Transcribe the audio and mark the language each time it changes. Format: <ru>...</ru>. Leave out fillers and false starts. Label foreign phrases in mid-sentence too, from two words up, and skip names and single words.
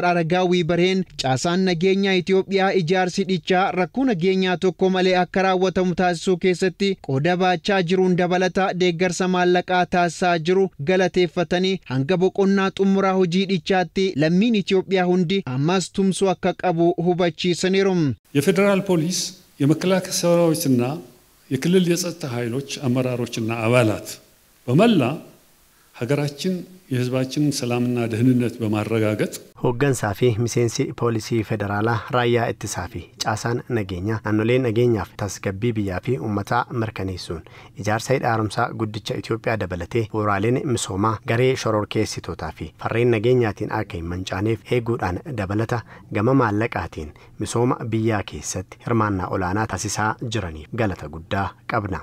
<om>Aragaawii Barheen caasaan nageenyaa Itoophiyaa ijaarsi hidhichaa rakkoo nageenyaa tokko malee akka raawwatamu taasisuu keessatti qooda baachaa jiruun dabalata deeggarsa maallaqaa taasisaa jiru galateeffatanii hanga boqonnaa xumuraa hojii hidhichaatti lammiin Itoophiyaa hundi ammas tumsuu akka qabu hubachiisaniiru.</om> <am>የፌደራል ፖሊስ የመከላከያ ሰራዊትና የክልል የጸጥታ ኃይሎች አመራሮችና አባላት በመላ ሀገራችን የህዝባችን ሰላምና ደህንነት በማረጋገጥ</am> <om>hooggansaa fi miseensi poolisii federaalaa raayyaa ittisaa fi caasaan nageenyaa naannolee nageenyaaf tasgabbii biyyaa fi uummataa mirkaneessuun ijaarsa hidha haaromsaa guddicha Itoophiyaa dabalatee bu'uuraaleen misoomaa garee shororkeessitootaa fi farreen nageenyaatiin akka hin mancaaneef eeguudhaan dabalata gama maallaqaatiin misooma biyyaa keessatti hirmaannaa olaanaa taasisaa jiraniif galata guddaa qabna.</om>